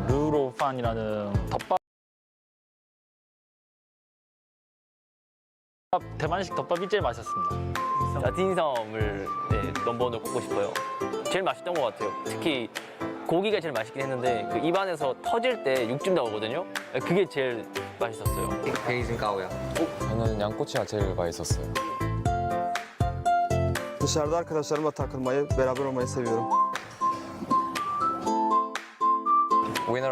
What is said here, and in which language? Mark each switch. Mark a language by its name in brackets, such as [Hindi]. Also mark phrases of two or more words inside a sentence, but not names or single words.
[Korean] 루로판이라는 덮밥 대만식 덮밥이 제일 맛있었습니다. 딘섬을 넘버원으로 꼽고 싶어요. 제일 맛있던 것 같아요. 특히 고기가 제일 맛있긴 했는데 그 입안에서 터질 때 육즙 나오거든요. 그게 제일 맛있었어요. 베이징가오야. 저는 양꼬치가 제일 맛있었어요. [Turkish] Dışarıda arkadaşlarımla takılmayı, beraber olmayı seviyorum. Winner.